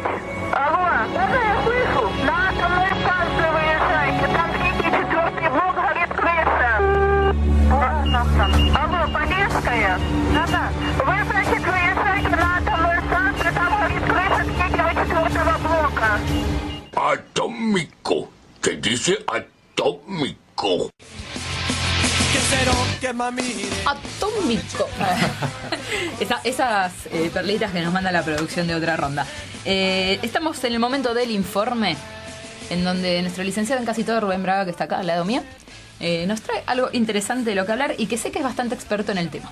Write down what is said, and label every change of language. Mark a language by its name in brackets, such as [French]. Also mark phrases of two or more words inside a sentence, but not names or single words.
[Russian] Алло? Да, я слышу. На атомную станцию выезжаете. Там третий, четвертый блок горит крыша. Алло, Полесская? Да. Вы, значит, выезжаете на атомную станцию, там горит крыша третьего, четвертого блока. [Spanish] Atómico. Se dice atómico. Atómico. Esas perlitas que nos manda la producción de Otra Ronda. Estamos en el momento del informe, en donde nuestro licenciado en casi todo, Rubén Braga, que está acá al lado mío, nos trae algo interesante de lo que hablar y que sé que es bastante experto en el tema.